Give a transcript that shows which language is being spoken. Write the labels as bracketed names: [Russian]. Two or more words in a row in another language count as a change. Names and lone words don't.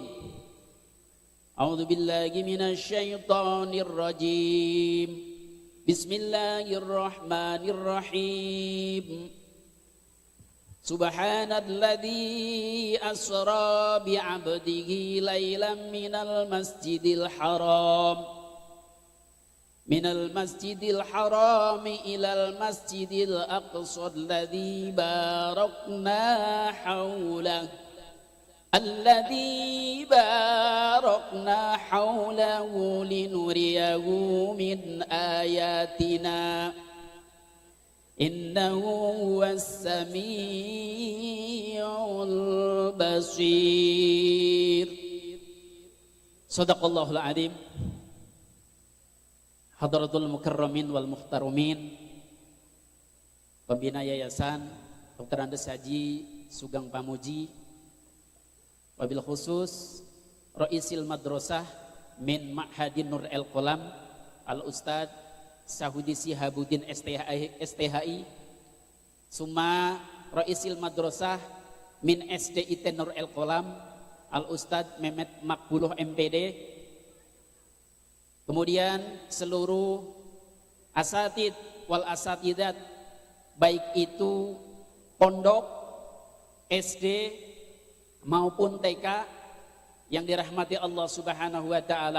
[Arabic] أعوذ بالله من الشيطان الرجيم. بسم الله الرحمن الرحيم. سبحان الذي أسرى بعبده ليلا من المسجد الحرام إلى المسجد الأقصى الذي باركنا حوله لنريه من آياتنا إنه هو السميع البصير. صدق الله العظيم. حضرات المكرمين والمحترمين, [Indonesian] pembina yayasan Dr. [Arabic] Andes Haji Sugeng Pamuji, وبالخصوص رئيس المدرسة من معهد Nur El Kolam Al Ustad Sahudi Sihabuddin STHI, ثم رئيس المدرسة من SDIT Nur El Kolam Al Ustad Mehmet Makbuluh MPD, [Indonesian] kemudian seluruh [Arabic] الأساتيذ والأستاذات [Indonesian] baik itu pondok, SD maupun TK yang dirahmati [Arabic] الله سبحانه وتعالى.